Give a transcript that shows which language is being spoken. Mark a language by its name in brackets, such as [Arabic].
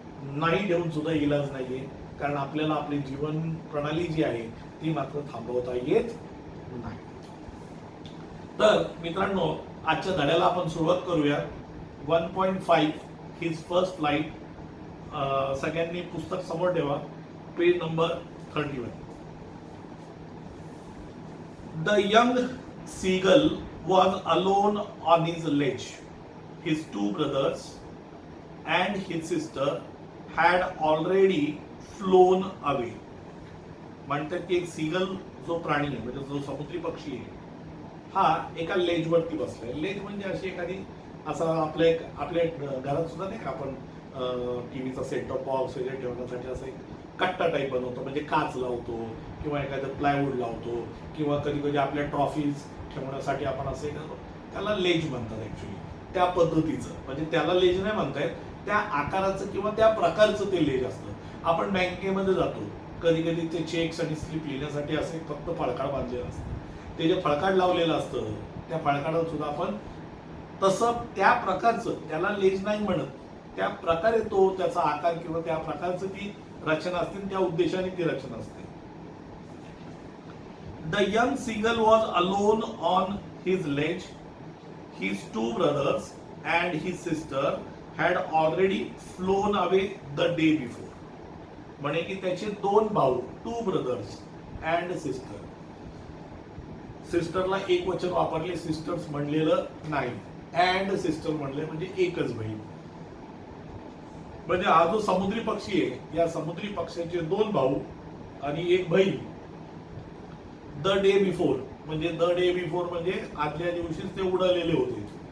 [Marathi] नाही ठेवून सुद्धा इलाज नाहीये, कारण आपल्याला आपली जीवन प्रणाली जी आहे ती मात्र थांबवता येत नाही. तर मित्रांनो, आजच्या धड्याला आपण सुरुवात करूया. 1.5 हिज फर्स्ट फ्लाइट. सगळ्यांनी पुस्तक समोर ठेवा, page number 31. [English] The young seagull was alone on his ledge. His 2 brothers and his sister had already flown away. [Marathi] म्हणतात की एक सीगल जो प्राणी आहे, म्हणजे जो समुद्री पक्षी आहे, हा एका लेजवरती बसलाय. लेज म्हणजे अशी एखादी, असा आपल्या घरात सुद्धा नाही का आपण टीव्हीचा सेट टॉप बॉक्स वगैरे ठेवण्यासाठी असं एक कट्टा टाईप बनवतो, म्हणजे काच लावतो किंवा एखादं प्लायवूड लावतो किंवा कधी कधी आपल्या ट्रॉफीज ठेवण्यासाठी आपण असं त्याला लेज म्हणतात ऍक्च्युली. त्या पद्धतीचं, म्हणजे त्याला लेज नाही म्हणतायत, त्या आकाराचं किंवा त्या प्रकारचं ते लेज असतं. आपण बँकेमध्ये जातो, कधी कधी ते चेक्स आणि स्लिप लिहिण्यासाठी असे फक्त फळकाड बांधलेलं असतं. ते जे फळकाड लावलेलं असतं त्या फळकाडात सुद्धा आपण तसं त्या प्रकारचं, त्याला लेज नाही म्हणत, त्या प्रकारे तो त्याचा आकार किंवा त्या प्रकारचं ती रचना असते, त्या उद्देशाने ती रचना असते. [English] The young seagull was alone on his ledge. His 2 brothers and his sister had already flown away the day before. [Marathi] म्हणे की त्याचे 2 भाऊ, [English] 2 brothers and sister. [Marathi] सिस्टरला एक वचन वापरले, सिस्टर्स म्हणलेलं नाही, अँड सिस्टर म्हणले, म्हणजे एकच बहीण. म्हणजे हा जो समुद्री पक्षी आहे, या समुद्री पक्षाचे 2 भाऊ आणि एक बहीण द डे बिफोर, म्हणजे द डे बिफोर म्हणजे आदल्या दिवशीच ते उडालेले होते.